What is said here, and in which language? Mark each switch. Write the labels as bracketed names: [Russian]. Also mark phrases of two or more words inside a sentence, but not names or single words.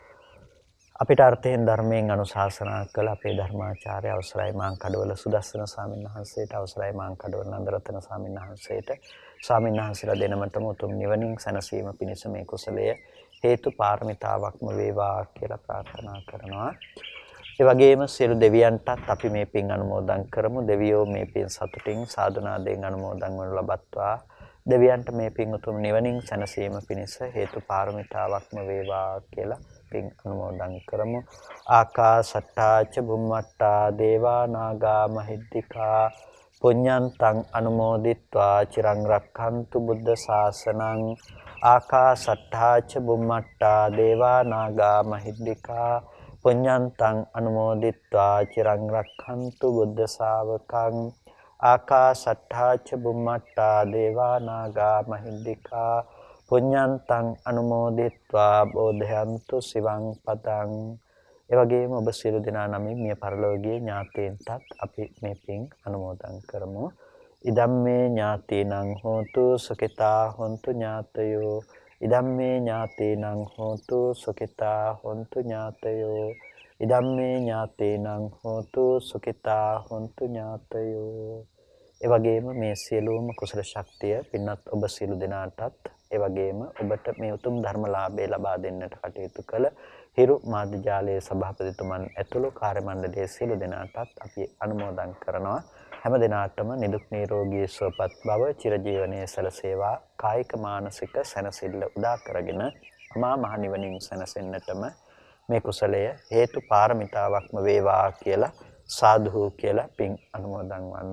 [Sinhala] අපිට අර්ථයෙන් ධර්මයෙන් අනුශාසනා කළ අපේ ධර්මාචාර්ය අවසරයි මාංකඩවල සුදස්සන ස්වාමීන් වහන්සේට, අවසරයි මාංකඩවල නන්දරතන ස්වාමීන් වහන්සේට, ස්වාමීන් වහන්සේලා දෙනමතම උතුම් නිවනින් සැනසීම පිණිස මේ කුසලය හේතු පාරමිතාවක්ම වේවා කියලා ප්‍රාර්ථනා කරනවා. ඒ වගේම සියලු දෙවියන්ටත් අපි මේ පින් අනුමෝදන් කරමු. දෙවියෝ මේ පින් සතුටින් සාදුනාදයෙන් අනුමෝදන් වනු ලබත්වා. දෙවියන්ට මේ පින් උතුම් නිවනින් සැනසීම පිණිස හේතු පාරමිතාවක්ම වේවා කියලා පින් අනුමෝදන් කරමු. [Pali] ආකාසට්ටා ච බුම්මට්ටා දේවා නාග මහිද්దికා පුඤ්ඤන්තං අනුමෝදිත්වා චිරං රක්ඛන්තු බුද්ධ ශාසනං. ආකාසට්ටා ච බුම්මට්ටා දේවා නාග මහිද්దికා පුඤ්ඤන්තං අනුමෝදිත්වා චිරං රක්ඛන්තු බුද්ධ ශාවකං. ආකාසට්ටා ච බුම්මට්ටා දේවා නාග මහිද්దికා පුඤ්ඤන්තං අනුමෝදිත්වා බෝධයන්තු සිවං පතං. [Sinhala] ඒ වගේම ඔබ සියලු දෙනා නමින් මිය පරලෝකීය ඥාතීන්ටත් අපි මේ පින් අනුමෝදන් කරමු. [Pali] ඉදම්මේ ඥාතීනං හෝතු සුඛිතා හොන්තු ඥාතයෝ. ඉදම්මේ ඥාතීනං හෝතු සුඛිතා හොන්තු ඥාතයෝ. ඉදම්මේ ඥාතීනං හෝතු සුඛිතා හොන්තු ඥාතයෝ. [Sinhala] ඒ වගේම මේ සියලුම කුසල ශක්තිය පින්වත් ඔබ සියලු දෙනාටත්, ඒ වගේම ඔබට මේ උතුම් ධර්මලාභය ලබා දෙන්නට කටයුතු කළ හිරු මාධ්‍ය ජාලයේ සභාපතිතුමන් ඇතුළු කාර්ය මණ්ඩලයේ සියලු දෙනාටත් අපි අනුමෝදන් කරනවා. හැම දිනාටම නිදුක් නිරෝගී සුවපත් බව, චිරජීවනයේ සැලසේවා, කායික මානසික සැනසෙල්ල උදා කරගෙන අමා මහ නිවනින් සැනසෙන්නටම මේ කුසලය හේතු පාරමිතාවක්ම වේවා කියලා සාදු කියලා පින් අනුමෝදන් වන්න.